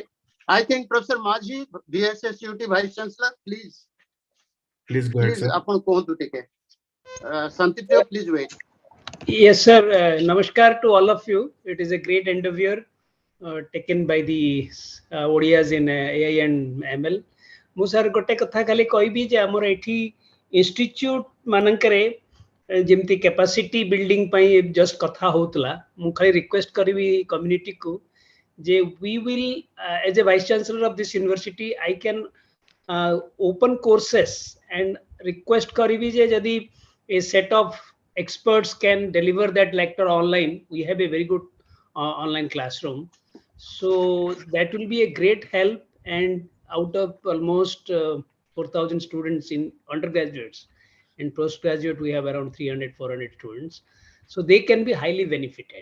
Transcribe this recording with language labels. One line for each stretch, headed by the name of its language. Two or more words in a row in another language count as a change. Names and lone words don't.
English: I think Professor Maji, VSSUT Vice Chancellor, please. Please go ahead, Please, sir. Santipyo, please wait. Yes, sir. Namaskar to all of you. It is a great endeavor taken by the Odias in AI and ML.
Odia: ମୁଁ ସାର୍ ଗୋଟେ କଥା ଖାଲି କହିବି ଯେ ଆମର ଏଠି ଇନଷ୍ଟିଚ୍ୟୁଟ ମାନଙ୍କରେ ଯେମିତି
English: capacity building
Odia: ପାଇଁ ଜଷ୍ଟ କଥା ହଉଥିଲା ମୁଁ ଖାଲି ରିକ୍ୱେଷ୍ଟ କରିବି କମ୍ୟୁନିଟିକୁ ଯେ
English: we will as a vice chancellor of this university I can open courses and request
Odia: କରିବି ଯେ ଯଦି
English: a set of experts can deliver that lecture online. We have a very good online classroom, so that will be a great help. And out of almost 4,000 students in undergraduates and postgraduate, we have around 300-400 students, so they can be highly benefited.